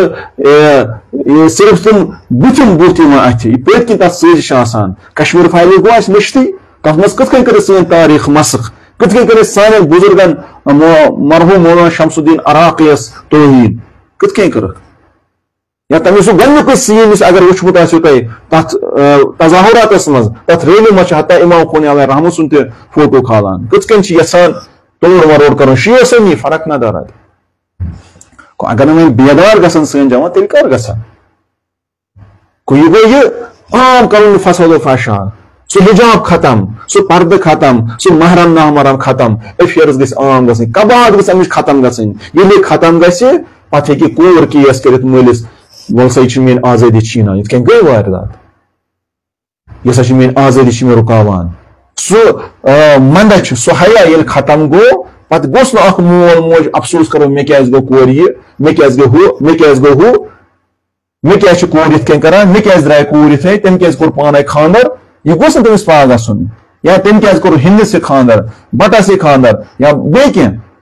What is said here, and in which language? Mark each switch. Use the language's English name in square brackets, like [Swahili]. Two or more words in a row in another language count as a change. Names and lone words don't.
[Kashmiri] سُہ صرف تِم بُتھِم یِوان اَتھِ یہِ پٔتۍ کِنۍ تَتھ سٲزِش چھِ آسان کشمیٖر فایلہِ گوٚو اَسہِ مٔشتٕے تَتھ منٛز کِتھ کٔنۍ کٔر اَسہِ سٲنۍ تاریٖخ مسخ کِتھ کٔنۍ کٔر اَسہِ سانٮ۪ن بُزرگن مرحوٗم مولانا شمس الدین عراقی یس توہیٖن کِتھ کٔنۍ کٔرٕکھ یا تَمیُک سُہ گۄڈنیُکُے سیٖن یُس اگر وٕچھمُت آسیو تۄہہِ تتھ تظاہُراتس منٛز تتھ ریلی منٛز چھِ حتیٰ امام خوانی علیہ رحمت سُنٛد تہِ فوٹو کھالان کِتھ کٔنۍ چھِ یژھان توڑ وروڑ کرُن شیعہ سنی فرق نہ دارد اگر نہٕ وۄنۍ بیدار گژھن سٲنۍ جوان تیٚلہِ کر گژھن یہِ گوٚو یہِ عام کرُن فساد و فحشا سو حجاب ختم سو پردٕ ختم سو محرم نامحرم ختم افیئرز گژھِ عام گژھٕنۍ کباد گژھِ امِچ ختم گژھٕنۍ ییٚلہِ ختم گژھِ پتہٕ ہیٚکہِ کوٗر کیس کٔرِتھ مٲلِس وَل سا یہِ چھِ میٲنۍ آزٲدی چھیٖنان یِتھ کٔنۍ گٔے واردات یہِ ہسا چھِ میٲنۍ آزٲدی چھِ مےٚ رُکاوان سُہ منٛدچھ سُہ حیا ییٚلہِ ختم گوٚو پتہٕ گوٚژھ نہٕ اکھ مول موج افسوٗس کرو مےٚ کیازِ گوٚو کورِ یہِ مےٚ کیازِ گوٚو ہُہ مےٚ کیازِ گوٚو ہُہ مےٚ کیازِ چھِ کوٗر یِتھ کٔنۍ کران مےٚ کیازِ درٛاے کوٗر یِتھٕے تٔمۍ کیازِ کوٚر پانے خانٛدر یہِ گوٚژھ نہٕ تٔمِس پاگ گژھُن یا تٔمۍ کیازِ کوٚر ہِندِس یہِ خانٛدر بٹس یہِ خانٛدر یا بیٚیہِ کینٛہہ